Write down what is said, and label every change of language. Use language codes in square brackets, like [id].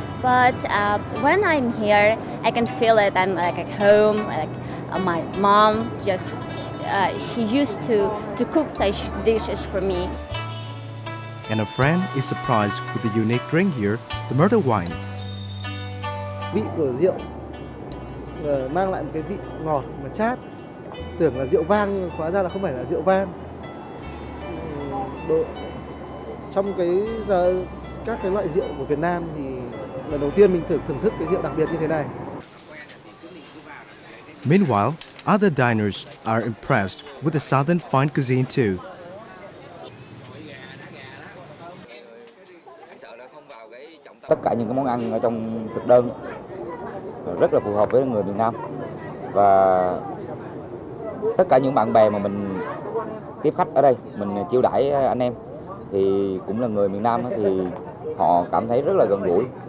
[en] But when I'm here, I can feel it. I'm like at home. Like my mom she used to cook such dishes for me. And a friend is surprised with the unique drink here, the myrtle wine. [vi] Vị của rượu mang lại một cái vị ngọt mà chát. Tưởng là rượu vang nhưng hóa ra là không phải là rượu vang. Trong các cái loại rượu của Việt Nam thì lần đầu tiên mình thưởng thức cái rượu đặc biệt như thế này. [en] Meanwhile, other diners are impressed with the Southern fine cuisine too. [vi] Tất cả những cái món ăn ở trong thực đơn rất là phù hợp với người miền Nam, và tất cả những bạn bè mà mình tiếp khách ở đây, mình chiêu đãi anh em thì cũng là người miền Nam thì họ cảm thấy rất là gần gũi.